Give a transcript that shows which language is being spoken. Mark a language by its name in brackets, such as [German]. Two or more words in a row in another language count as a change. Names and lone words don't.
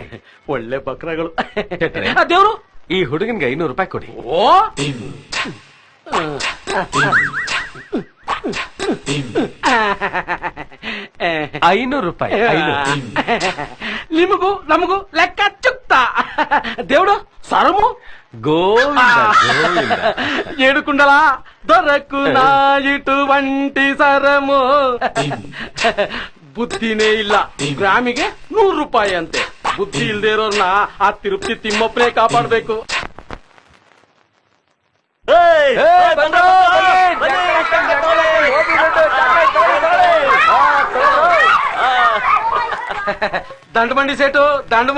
[Kannada] ಒಳ್ಳೆ ಬಕ್ರಗಳು. ಶೆಟ್ರೆ, ದೇವ್ರು, ಈ ಹುಡುಗನ್ಗೆ 500 ರೂಪಾಯಿ ಕೊಡಿ. ಓ 500 ರೂಪಾಯಿ. 500. ನಿಮಗೂ ನಮಗೂ ಲೆಕ್ಕ ಚುಕ್ತ. [Telugu] దేవుడు సరము [Kannada] ಗೋವಿಂದ ಗೋವಿಂದ. [Telugu] ఏడుకుండల దొరకునా ఇటువంటి సరము. [Kannada] ಬುದ್ಧಿನೇ ಇಲ್ಲ. ಗ್ರಾಮಿಗೆ 100 ರೂಪಾಯಿ ಅಂತೆ. ಬುದ್ಧಿ ಇಲ್ದೇ ಇರೋರ್ನ ಆ ತಿರುಪತಿ ತಿಮ್ಮಪ್ಪನೇ ಕಾಪಾಡ್ಬೇಕು. [Telugu] దండమండి సేటు, దండము.